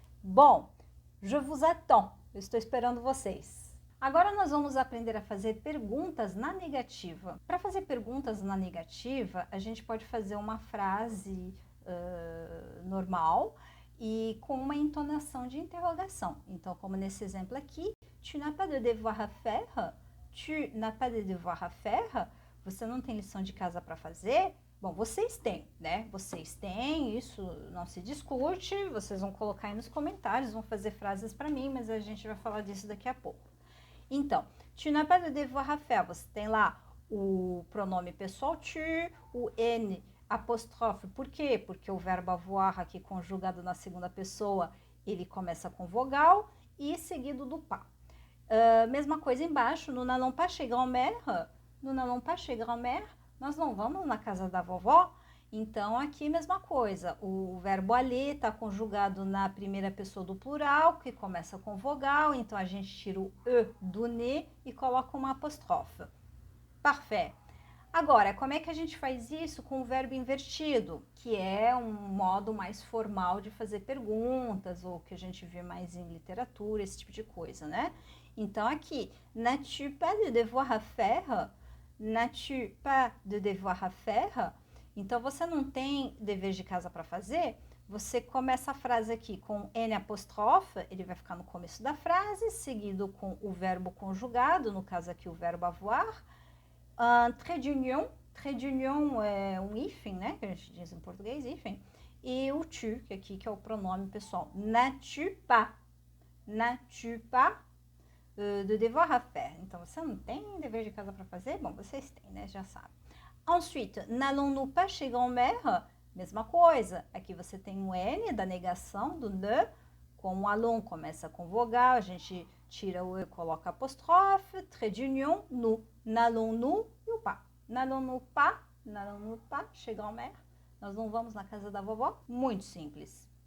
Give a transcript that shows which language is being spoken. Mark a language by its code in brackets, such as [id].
[pt] Bom, [fr] je vous attends, [pt] eu estou esperando vocês. Agora nós vamos aprender a fazer perguntas na negativa. Para fazer perguntas na negativa, a gente pode fazer uma frase normal e com uma entonação de interrogação. Então, como nesse exemplo aqui, [fr] tu n'as pas de devoir à faire? Tu n'as pas de devoir à faire? [pt] Você não tem lição de casa para fazer? Bom, vocês têm, né? Vocês têm, isso não se discute, vocês vão colocar aí nos comentários, vão fazer frases para mim, mas a gente vai falar disso daqui a pouco. Então, [fr] tu n'as pas de devoir à faire, [pt] você tem lá o pronome pessoal tu, o N apóstrofe, por quê? Porque o verbo avoir aqui conjugado na segunda pessoa, ele começa com vogal e seguido do pas. Mesma coisa embaixo, [fr] nous n'allons pas chez grand-mère, [pt] nous n'allons pas chez grand-mère, nós não vamos na casa da vovó. Então, aqui mesma coisa, o verbo aller está conjugado na primeira pessoa do plural, que começa com vogal, então a gente tira o E do ne e coloca uma apóstrofe. Parfait. Agora, como é que a gente faz isso com o verbo invertido, que é um modo mais formal de fazer perguntas, ou que a gente vê mais em literatura, esse tipo de coisa, né? Então, aqui, [fr] n'as-tu pas de devoir à faire? N'as-tu pas de devoir à faire? [pt] Então, você não tem dever de casa para fazer? Você começa a frase aqui com N apóstrofe, ele vai ficar no começo da frase, seguido com o verbo conjugado, no caso aqui o verbo avoir, trait d'union é um hífen, né, que a gente diz em português, hífen, e o tu, que aqui que é o pronome pessoal. [fr] N'as-tu pas de devoir à faire? [pt] Então, você não tem dever de casa para fazer? Bom, vocês têm, né, já sabem. [fr] Ensuite, n'allons-nous pas chez grand-mère? [pt] Mesma coisa, aqui você tem o N da negação do ne, com o allons começa com vogal, a gente tira o E, coloca apóstrofe, trait d'union, nous, n'allons-nous e o pas. [fr] N'allons-nous pas chez grand-mère? [pt] Nós não vamos na casa da vovó? Muito simples.